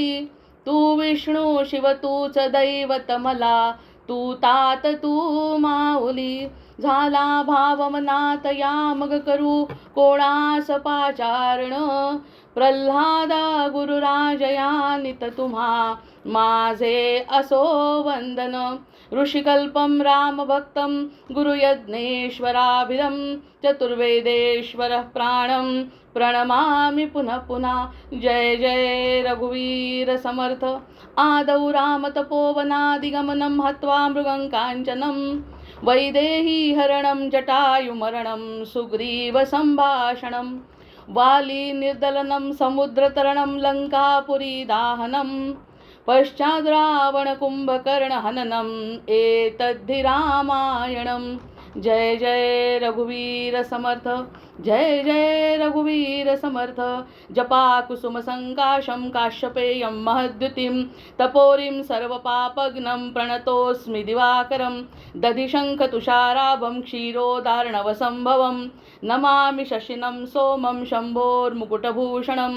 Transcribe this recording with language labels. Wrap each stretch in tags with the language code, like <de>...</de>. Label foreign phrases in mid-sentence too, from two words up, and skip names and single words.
<mr>तू विष्णू शिव तूच दैवत मला. तू तात तू माऊली. झाला भाव मनात या मग करू कोणास पाचारण. प्रल्हादा गुरुराजया नित तुम्हा माझे असो वंदन.</mr> <sa>ऋषिकल्पम रामभक्तं गुरुयज्ञेश्वराभिधं. चतुर्वेदेश्वरः प्राणं प्रणमामि पुनः पुनः.</sa> <mr>जय जय रघुवीर समर्थ.</mr> <sa>आदौ रामतपोवनादिगमनं हत्वा मृगं काञ्चनं. वैदेही हरणं जटायुमरणं सुग्रीव संभाषणं. वाली निर्दलनं समुद्रतरणं लंकापुरी दाहनं. पश्चाद् रावण कुंभकर्ण हननम् एतद्धि रामायणम्.</sa> <mr>जय जय रघुवीर समर्थ. जय जय रघुवीर समर्थ.</mr> <sa>जपा कुसुम संकाशं काश्यपेयं महद्युतिं. तपोरिं सर्वपापघ्नं प्रणतोऽस्मि दिवाकरं. दधिशंख तुषाराभं क्षीरोदार्णवसंभवं. नमामि शशिनं सोमं शम्भोर्मुकुटभूषणं.</sa>